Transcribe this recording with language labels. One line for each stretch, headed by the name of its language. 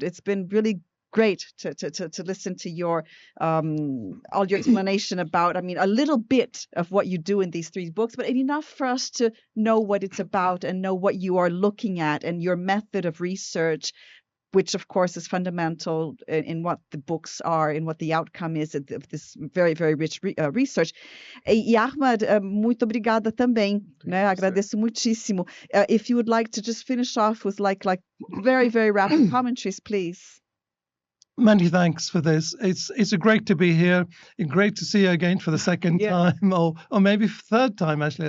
English: It's been really great to listen to your all your explanation about, I mean, a little bit of what you do in these 3 books, but enough for us to know what it's about and know what you are looking at and your method of research, which of course is fundamental in what the books are and what the outcome is of this very, very rich research.
Portuguese: E Ahmad, muito obrigada também, né? Agradeço muitíssimo.
English: If you would like to just finish off with like very, very rapid commentaries, please. Many thanks for this. It's great to be here. It's great to see you again for the second time, or maybe third time actually.